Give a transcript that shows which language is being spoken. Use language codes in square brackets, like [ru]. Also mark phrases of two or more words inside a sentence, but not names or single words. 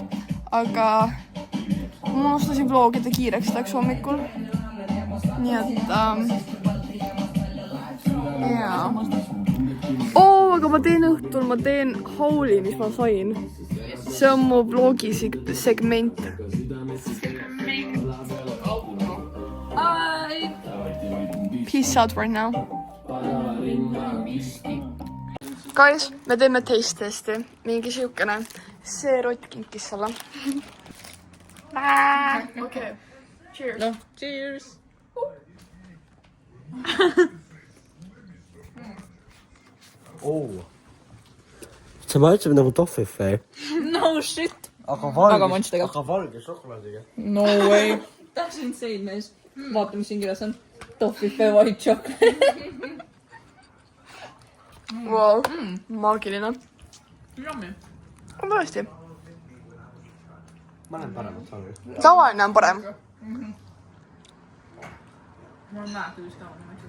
[et] Aga ma unustasin vlogida kiireks läks hommikul. Nii et... jaa. Aga ma teen õhtul, ma teen hauli, mis ma sain. See on mu vlogi segment. [en] Peace out right now. [et] Guys, me teeme [en] taste testi. [et] Mingi siukene. See rott kinkis selle. Okei. Cheers. [en] No, cheers. [et] See maitseb nagu toffifee. [en] No shit. [et] Aga manstega. valge šokolaadiga. [en] No way. That's insane, [et] mees. Vaata, mis siin kirjas on. Toffifee white chocolate. Wow, maagiline. Yummy. On tõesti. Ma näen paremat valge. Tavaline on parem. Ma olen näete vist tavaline.